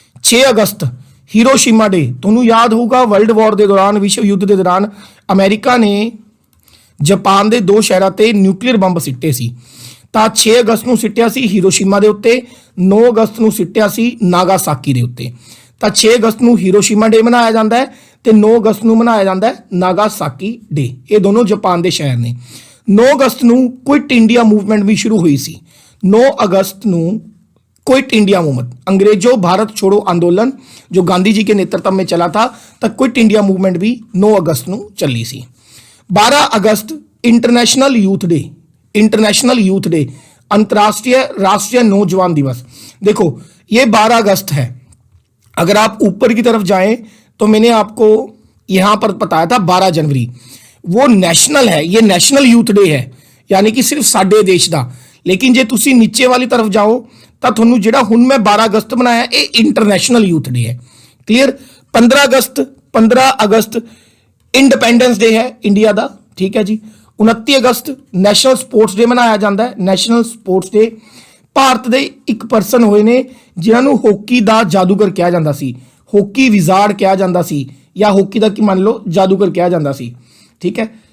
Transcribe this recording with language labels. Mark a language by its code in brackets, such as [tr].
[pa] 6 ਅਗਸਤ Hiroshima ਡੇ। ਤੁਹਾਨੂੰ ਯਾਦ ਹੋਊਗਾ ਵਰਲਡ ਵਾਰ ਦੇ ਦੌਰਾਨ, ਵਿਸ਼ਵ ਯੁੱਧ ਦੇ ਦੌਰਾਨ ਅਮਰੀਕਾ ਨੇ ਜਾਪਾਨ ਦੇ 2 ਸ਼ਹਿਰਾਂ ਤੇ ਨਿਊਕਲੀਅਰ ਬੰਬ ਸਿੱਟੇ ਸੀ। ਤਾਂ 6 ਅਗਸਤ ਨੂੰ ਸਿੱਟਿਆ ਸੀ ਹੀਰੋਸ਼ੀਮਾ ਦੇ ਉੱਤੇ, 9 ਅਗਸਤ ਨੂੰ ਸਿੱਟਿਆ ਸੀ ਨਾਗਾਸਾਕੀ ਦੇ ਉੱਤੇ। ਤਾਂ 6 ਅਗਸਤ ਨੂੰ ਹੀਰੋਸ਼ੀਮਾ ਡੇ ਮਨਾਇਆ ਜਾਂਦਾ ਹੈ ਤੇ 9 ਅਗਸਤ ਨੂੰ ਮਨਾਇਆ ਜਾਂਦਾ ਹੈ ਨਾਗਾਸਾਕੀ ਡੇ। ਇਹ ਦੋਨੋਂ ਜਾਪਾਨ ਦੇ ਸ਼ਹਿਰ ਨੇ। 9 ਅਗਸਤ ਨੂੰ ਕੁਇਟ ਇੰਡੀਆ [hi] मूवमेंट भी शुरू हुई सी। 9 अगस्त ਨੂੰ क्विट इंडिया मूवमेंट, अंग्रेजों भारत छोड़ो आंदोलन जो गांधी जी के नेतृत्व में चला था, तो क्विट इंडिया मूवमेंट भी 9 अगस्त [pa] ਨੂੰ ਚੱਲੀ ਸੀ। [hi] 12 अगस्त international youth day. International youth day अंतर्राष्ट्रीय राष्ट्रीय नौजवान दिवस। देखो ये 12 अगस्त है। अगर आप ऊपर की तरफ जाएं तो मैंने आपको यहाँ पर बताया था 12 जनवरी, वो नेशनल है, ये नेशनल यूथ डे है, यानी कि सिर्फ साडे देश का। [pa] लेकिन जे तुसी नीचे वाली तरफ जाओ तो ਤੁਹਾਨੂੰ ਜਿਹੜਾ ਹੁਣ ਮੈਂ 12 ਅਗਸਤ ਬਣਾਇਆ ਇਹ ਇੰਟਰਨੈਸ਼ਨਲ ਯੂਥ ਡੇ ਹੈ। ਕਲੀਅਰ? 15 ਅਗਸਤ ਇੰਡੀਪੈਂਡੈਂਸ ਡੇ ਹੈ ਇੰਡੀਆ ਦਾ, ਠੀਕ ਹੈ ਜੀ। 29 ਅਗਸਤ ਨੈਸ਼ਨਲ ਸਪੋਰਟਸ ਡੇ ਮਨਾਇਆ ਜਾਂਦਾ ਹੈ। ਨੈਸ਼ਨਲ ਸਪੋਰਟਸ ਡੇ ਭਾਰਤ ਦੇ ਇੱਕ ਪਰਸਨ ਹੋਏ ਨੇ ਜਿਨ੍ਹਾਂ ਨੂੰ ਹਾਕੀ ਦਾ ਜਾਦੂਗਰ ਕਿਹਾ ਜਾਂਦਾ ਸੀ, ਹਾਕੀ ਵਿਜ਼ਾਰਡ ਕਿਹਾ ਜਾਂਦਾ ਸੀ, ਜਾਂ ਹਾਕੀ ਦਾ ਕੀ ਮੰਨ ਲਓ ਜਾਦੂਗਰ ਕਿਹਾ ਜਾਂਦਾ ਸੀ, ਠੀਕ ਹੈ।